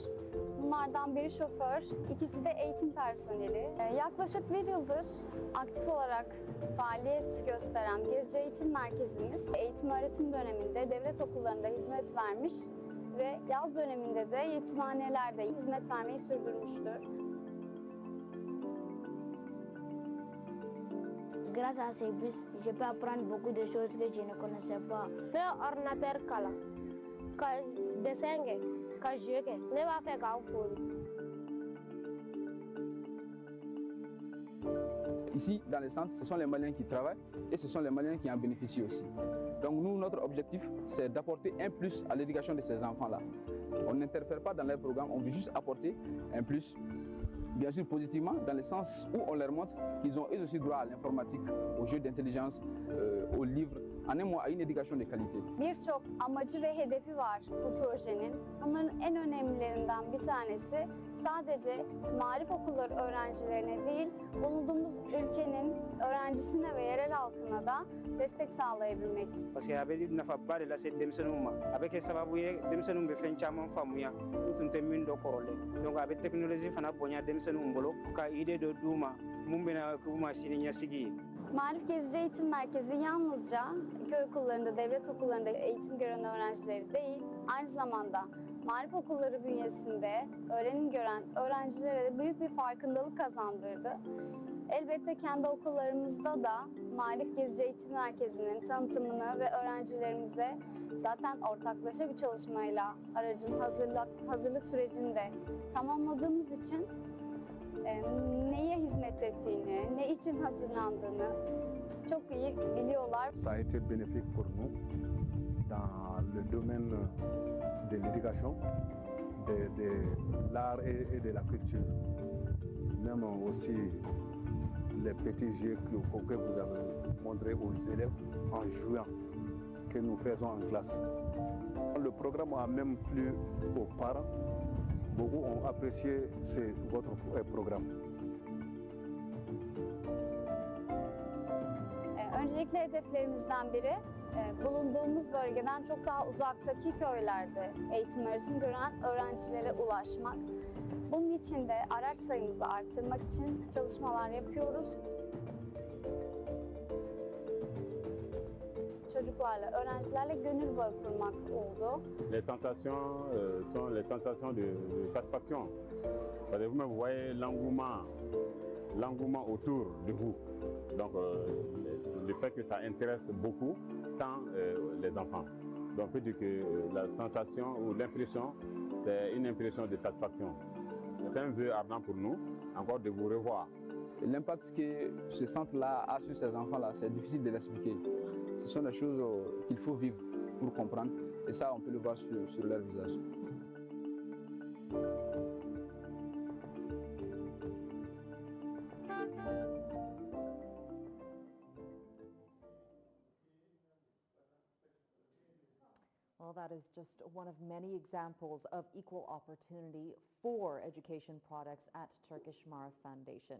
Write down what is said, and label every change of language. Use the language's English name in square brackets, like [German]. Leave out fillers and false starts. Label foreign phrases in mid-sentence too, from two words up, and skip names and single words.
[Turkish] Bunlardan biri şoför, ikisi de eğitim personeli. Yaklaşık bir yıldır aktif olarak faaliyet gösteren Gezici Eğitim Merkezimiz eğitim öğretim döneminde devlet okullarında hizmet vermiş ve yaz döneminde de yetimhanelerde hizmet vermeyi sürdürmüştür. [French] Grâce à ces bus, je peux apprendre beaucoup de choses que je ne connaissais pas. [Bambara] Ne ordinateur kala, ka dessin ka jeu ne [French] va faire [Bambara] ka foli. [French] Ici, dans les centres, ce sont les Maliens qui travaillent et ce sont les Maliens qui en bénéficient aussi. Donc nous, notre objectif, c'est d'apporter un plus à l'éducation de ces enfants-là. On n'interfère pas dans les programmes, on veut juste apporter un plus, bien sûr positivement, dans le sens où on leur montre qu'ils ont eux aussi droit à l'informatique, aux jeux d'intelligence, aux livres, en un mot, à une éducation de qualité. [Turkish] Birçok amacı ve hedefi var bu projenin. Bunların en önemlilerinden bir tanesi sadece marif okulları öğrencilerine değil, bulunduğumuz ülkenin öğrencisine ve yerel halkına da destek sağlayabilmek. [French] Parce que avec [Bambara] nafa [French] de la cette [Bambara] denmisɛnninw avec sababu ye denmisɛnninw bɛ fɛn caman faamuya u tun tɛ min dɔ kɔrɔlen. Donc a bɛ teknoloji fana bonya denmisɛnninw bolo ka idée dɔ d'u ma mun bɛna k'u ma sini ɲɛsigi ye. [Turkish] Marif Gezici Eğitim Merkezi yalnızca köy okullarında, devlet okullarında eğitim gören öğrencileri değil, aynı zamanda marif okulları bünyesinde öğrenim gören öğrencilere de büyük bir farkındalık kazandırdı. Elbette kendi okullarımızda da Marif Gezici Eğitim Merkezi'nin tanıtımını ve öğrencilerimize zaten ortaklaşa bir çalışmayla aracın hazırlık sürecini de tamamladığımız için neye hizmet ettiğini, ne için hazırlandığını çok iyi biliyorlar. [French] Ça a été bénéfique pour nous dans le domaine de l'éducation, de l'art et de la culture. Même aussi les petits jeux que vous avez montrés aux élèves en jouant, que nous faisons en classe. Le programme a même plu aux parents. Beaucoup ont apprécié votre programme. [Turkish] Öncelikle hedeflerimizden biri bulunduğumuz bölgeden çok daha uzaktaki köylerde eğitim öğretim gören öğrencilere ulaşmak. Bunun için de araç sayımızı arttırmak için çalışmalar yapıyoruz. Çocuklarla, öğrencilerle gönül bağı kurmak oldu. [French] Les sensations sont les sensations de satisfaction. Parce que vous voyez l'engouement autour de vous. Donc le fait que ça intéresse beaucoup tant les enfants. Donc on peut dire que la sensation ou l'impression, c'est une impression de satisfaction. C'est un vœu ardent pour nous, encore de vous revoir. L'impact que ce centre-là a sur ces enfants-là, c'est difficile de l'expliquer. Ce sont des choses qu'il faut vivre pour comprendre. Et ça, on peut le voir sur leur visage. [English] Well, that is just one of many examples of equal opportunity for education products at Turkish Marif Foundation.